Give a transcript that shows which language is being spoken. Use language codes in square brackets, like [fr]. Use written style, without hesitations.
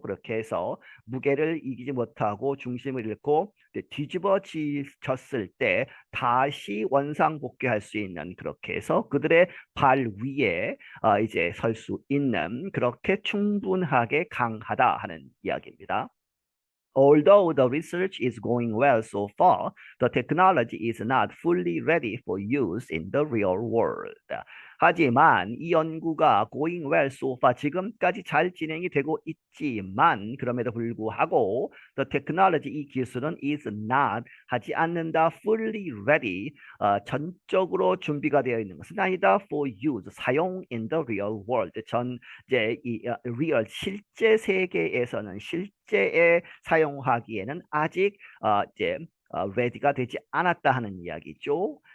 [ko] 그렇게 해서 무게를 이기지 못하고 중심을 잃고 뒤집어졌을 때 다시 원상복귀할 수 있는 그렇게 해서 그들의 발 위에 이제 설 수 있는 그렇게 충분하게 강하다 하는 이야기입니다. [en] Although the research is going well so far, the technology is not fully ready for use in the real world. [ko] 하지만 이 연구가 [en] going well so far [ko] 지금까지 잘 진행이 되고 있지만 그럼에도 불구하고 the technology 이 기술은 is not 하지 않는다 fully ready 전적으로 준비가 되어 있는 것은 아니다 for use 사용 in the real world 이제 이 real 실제 세계에서는 실제에 사용하기에는 아직 이제 ready가 되지 않았다 하는 이야기죠.